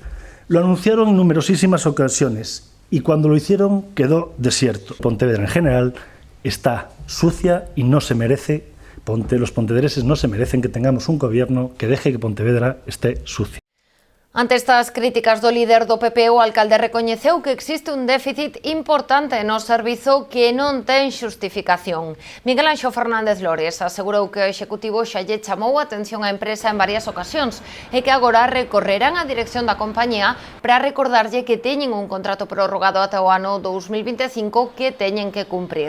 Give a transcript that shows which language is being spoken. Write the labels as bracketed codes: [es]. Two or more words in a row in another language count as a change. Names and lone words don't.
[es] Lo anunciaron en numerosísimas ocasiones y cuando lo hicieron quedó desierto. Pontevedra en general está sucia y no se merece, los pontevedreses no se merecen que tengamos un gobierno que deje que Pontevedra esté sucia. [gl] Ante estas críticas do líder do PP, o alcalde recoñeceu que existe un déficit importante no servizo que non ten xustificación. Miguel Anxo Fernández Lores asegurou que o Executivo xa lle chamou a atención á empresa en varias ocasións e que agora recorrerán á dirección da compañía para recordarlle que teñen un contrato prorrogado ata o ano 2025 que teñen que cumprir.